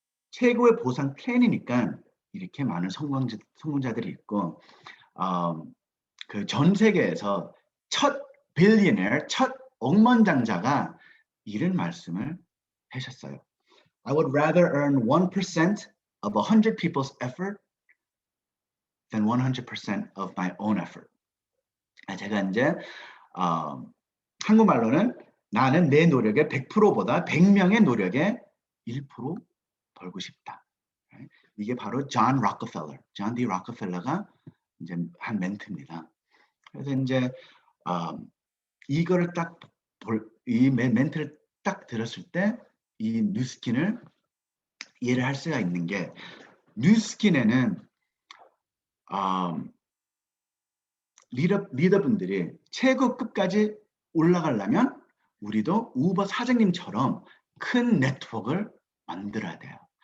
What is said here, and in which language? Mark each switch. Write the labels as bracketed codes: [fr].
[ko] 최고의 보상 플랜이니까 이렇게 많은 성공자들이 있고 그 전 세계에서 첫 빌리어너, 첫 억만장자가 이런 말씀을 하셨어요. [en] I would rather earn 1% of 100 people's effort than 100% of my own effort. [ko] 제가 이제 한국말로는 나는 내 노력의 100%보다 100명의 노력의 1% 벌고 싶다. 이게 바로 존 D 록펠러가 이제 한 멘트입니다. 그래서 이제 이거를 이 멘트를 딱 들었을 때 이 뉴스킨을 이해를 할 수가 있는 게 뉴스킨에는 리더분들이 최고급까지 올라가려면 우리도 우버 사장님처럼 큰 네트워크를 만들어야 돼요.